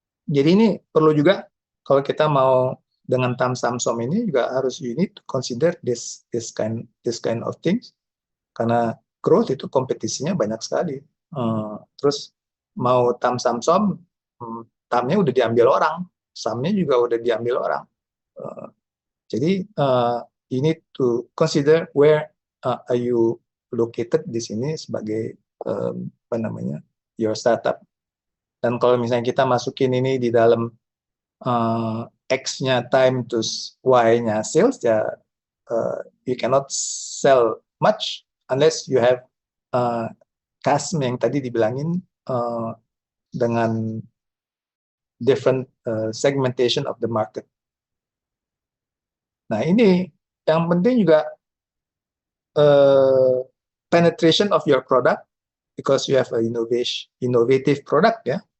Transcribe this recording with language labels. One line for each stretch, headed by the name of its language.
Indonesian: Jadi ini perlu juga kalau kita mau dengan Samsung ini juga harus
English: you need to consider this kind of things,
Indonesian: karena growth itu kompetisinya banyak sekali. Terus mau Samsung, tamnya udah diambil orang, sahamnya juga udah diambil orang.
English: Jadi you need to consider where are you located
Indonesian: di sini sebagai
English: your startup.
Indonesian: Dan kalau misalnya kita masukin ini di dalam
English: X-nya time to Y-nya sales, ya you cannot sell much unless you have custom
Indonesian: yang tadi dibilangin dengan
English: different segmentation of the market.
Indonesian: Nah ini yang penting juga
English: penetration of your product because you have an innovative product, ya.